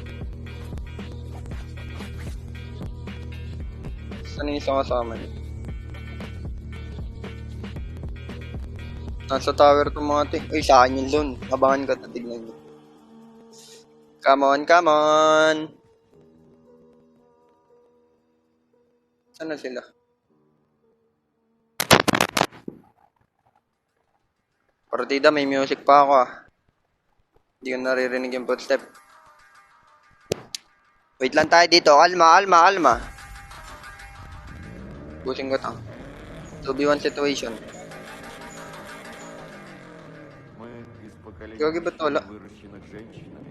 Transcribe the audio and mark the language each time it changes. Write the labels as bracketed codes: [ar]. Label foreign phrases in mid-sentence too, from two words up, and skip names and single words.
[tl] Saan yung isang kasama niyo? Nasa tower itong mga to. Uy, sa akin yung loan. Abangan ka, tatignan nyo. [en] Come on, come on! [tl] Saan na sila? Partida, may music pa ako ah. Hindi ko naririnig yung footstep. Wait lang tayo dito. Alma. Pusing ko to. 2v1 situation. [ru] Мы из поколения [tl] Gagi, ba't wala? [ru] выращенных женщинами.